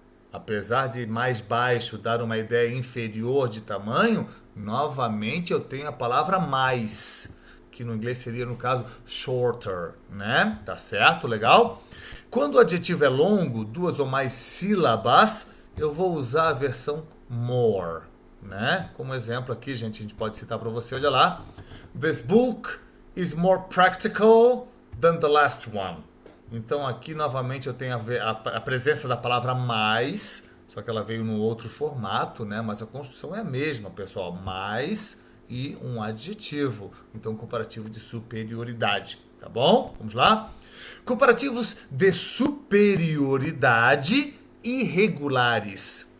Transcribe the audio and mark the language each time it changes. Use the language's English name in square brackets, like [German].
[Portuguese] Apesar de mais baixo dar uma ideia inferior de tamanho, novamente eu tenho a palavra mais, que no inglês seria, no caso, shorter, né? Tá certo? Legal? Quando o adjetivo é longo, 2 ou mais sílabas, eu vou usar a versão more, né? Como exemplo aqui, gente, a gente pode citar para você, olha lá. [English] This book is more practical than the last one. [Portuguese] Então aqui novamente eu tenho a presença da palavra mais, só que ela veio num outro formato, né? Mas a construção é a mesma, pessoal. Mais e um adjetivo. Então comparativo de superioridade, tá bom? Vamos lá? Comparativos de superioridade irregulares.